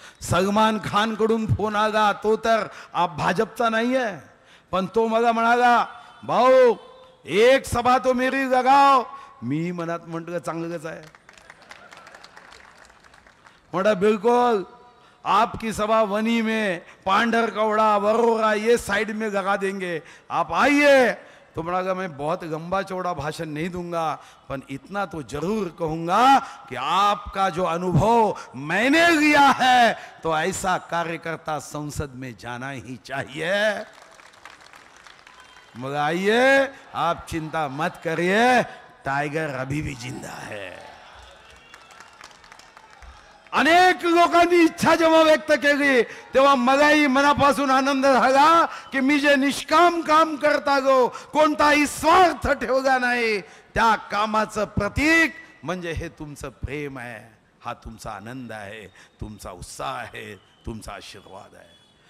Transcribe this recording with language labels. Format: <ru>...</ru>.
<mr>सलमान खान कडून फोन आला, तो तर आप भाजपचा नाही आहे, पण तो मला म्हणाला भाऊ</mr> <hi>एक सभा तो मेरी लगाओ.</hi> <mr>मी मनात म्हटलं चांगलंच आहे. म्हणा बिलकुल</mr> <hi>आपकी सभा वनी में, पांडर कौड़ा, वरोरा ये साइड में लगा देंगे, आप आइए। तो बड़ा मैं बहुत लंबा चौड़ा भाषण नहीं दूंगा, पर इतना तो जरूर कहूंगा कि आपका जो अनुभव मैंने लिया है, तो ऐसा कार्यकर्ता संसद में जाना ही चाहिए। मगर आइए, आप चिंता मत करिए, टाइगर अभी भी जिंदा है।</hi> <mr>अनेक लोकांनी इच्छा जेव्हा व्यक्त केली तेव्हा मलाही मनापासून आनंद झाला की मी जे निष्काम काम करता गो, कोणताही स्वार्थ ठेवला नाही, त्या कामाचं प्रतीक म्हणजे हे तुमचं प्रेम आहे, हा तुमचा आनंद आहे, तुमचा उत्साह आहे, तुमचा आशीर्वाद आहे।</mr>